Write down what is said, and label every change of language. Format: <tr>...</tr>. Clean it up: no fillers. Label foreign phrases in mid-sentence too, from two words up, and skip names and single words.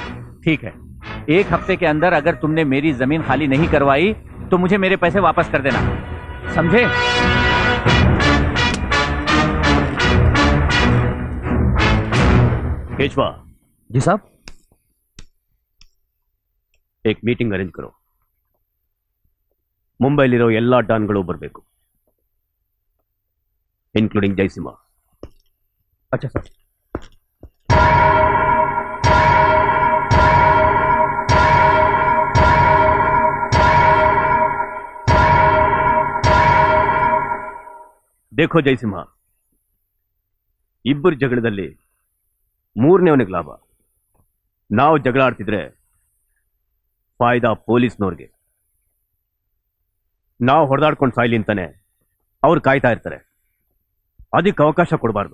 <hi>ठीक है, 1 हफ्ते के अंदर अगर तुमने मेरी जमीन खाली नहीं करवाई तो मुझे मेरे पैसे वापस कर देना, समझे? केशवा जी साहब, एक मीटिंग अरेंज करो.</hi> <kn>ಮುಂಬೈಲಿರೋ ಎಲ್ಲಾ ಡಾನ್ಗಳು ಬರಬೇಕು, ಇನ್ಕ್ಲೂಡಿಂಗ್ ಜಯಸಿಂಹ.</kn> <hi>अच्छा सर। देखो</hi> <kn>ಜಯಸಿಂಹ, ಇಬ್ಬರು ಜಗಳದಲ್ಲಿ ಮೂರನೇವನಿಗೆ ಲಾಭ. ನಾವು ಜಗಳ ಆಡ್ತಿದ್ರೆ ಫಾಯ್ದಾ ಪೊಲೀಸ್ನವ್ರಿಗೆ. ನಾವು ಹೊಡೆದಾಡ್ಕೊಂಡು ಸಾಯ್ಲಿ ಅಂತಾನೆ ಅವ್ರು ಕಾಯ್ತಾ ಇರ್ತಾರೆ. ಅದಕ್ಕೆ ಅವಕಾಶ ಕೊಡಬಾರ್ದು.</kn>